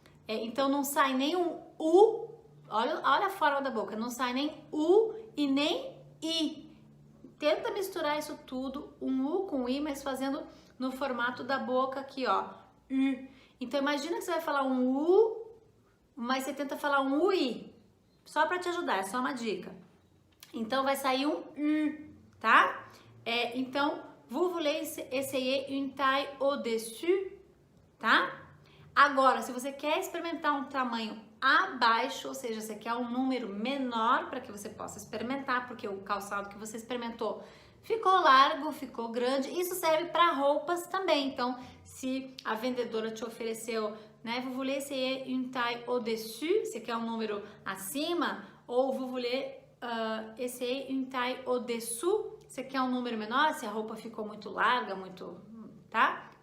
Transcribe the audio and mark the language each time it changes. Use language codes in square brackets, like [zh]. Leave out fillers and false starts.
[pt] Então não sai nem um U, olha a forma da boca, não sai nem U e nem I. Tenta misturar isso tudo, um U com I, mas fazendo no formato da boca aqui, ó, U. Então imagina que você vai falar um U, mas você tenta falar um UI, só para te ajudar, é só uma dica. Então vai sair um U, tá? [fr] Então, vous voulez essayer une taille au-dessus, tá? [pt] Agora, se você quer experimentar um tamanho abaixo, ou seja, você quer um número menor para que você possa experimentar, porque o calçado que você experimentou ficou largo, ficou grande. Isso serve para roupas também. Então, se a vendedora te ofereceu, né, [fr] vous voulez essayer une taille au-dessus, [pt] você quer um número acima, ou [fr] vous voulez essayer une taille au-dessous, [pt] você quer um número menor, se a roupa ficou muito larga, muito, tá?